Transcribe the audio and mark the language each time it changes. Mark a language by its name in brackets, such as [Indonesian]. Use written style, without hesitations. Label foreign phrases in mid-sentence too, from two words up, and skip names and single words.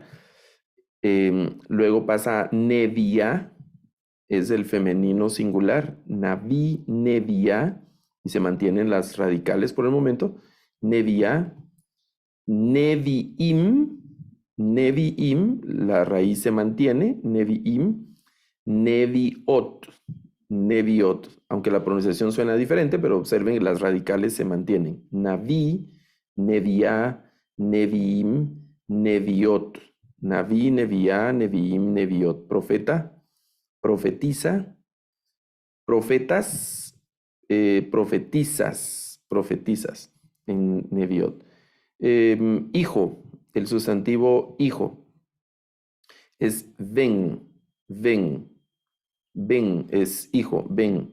[Spanish] Luego pasa nevia, es el femenino singular, [Hebrew] נביא נביאה, [Spanish] y se mantienen las radicales por el momento. [Hebrew] נביאה נביאים נביאים, [Spanish] la raíz se mantiene, [Hebrew] נביאים נביאות נביאות, [Spanish] aunque la pronunciación suena diferente, pero observen las radicales se mantienen. [Hebrew] נביא נביאה נביאים נביאות. נביא נביאה נביאים נביאות. [Spanish] Profeta, profetiza, profetas, profetizas en neviot. Hijo, el sustantivo hijo es ven, ven, ven es hijo, ven.